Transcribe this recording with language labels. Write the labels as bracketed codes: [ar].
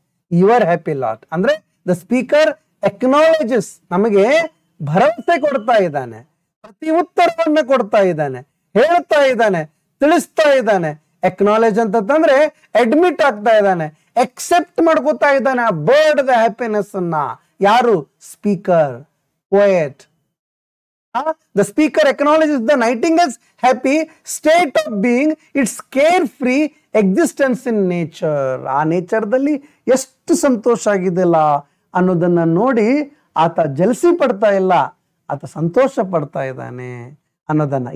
[en] your happy lot [kn] ಅಂದ್ರೆ [en] the speaker acknowledges, [kn] ನಮಗೆ ಭರವಸೆ ಕೊಡ್ತಾ ಇದ್ದಾನೆ, ಪ್ರತಿ ಉತ್ತರವನ್ನ ಕೊಡ್ತಾ ಇದ್ದಾನೆ, ಹೇಳ್ತಾ ಇದ್ದಾನೆ, ತಿಳಿಸ್ತಾ ಇದ್ದಾನೆ. ಎಕ್ನಾಲೇಜ್ ಅಂತಂದ್ರೆ ಅಡ್ಮಿಟ್ ಆಗ್ತಾ ಇದ್ದಾನೆ, ಎಕ್ಸೆಪ್ಟ್ ಮಾಡ್ಕೋತಾ ಇದ್ದಾನೆ ಆ ಬರ್ಡ್ ದ ಹ್ಯಾಪಿನೆಸ್ ಅನ್ನ. ಯಾರು? Speaker, poet. [en] The speaker acknowledges the nightingale's happy state of being, its carefree existence in nature. [kn] ಆ ನೇಚರ್ದಲ್ಲಿ ಎಷ್ಟು ಸಂತೋಷ ಆಗಿದೆಯಲ್ಲ ಅನ್ನೋದನ್ನ ನೋಡಿ ಆತ ಜಲಸಿ ಪಡ್ತಾ ಇಲ್ಲ, ಆತ ಸಂತೋಷ ಪಡ್ತಾ ಇದ್ದಾನೆ ಅನ್ನೋದನ್ನ.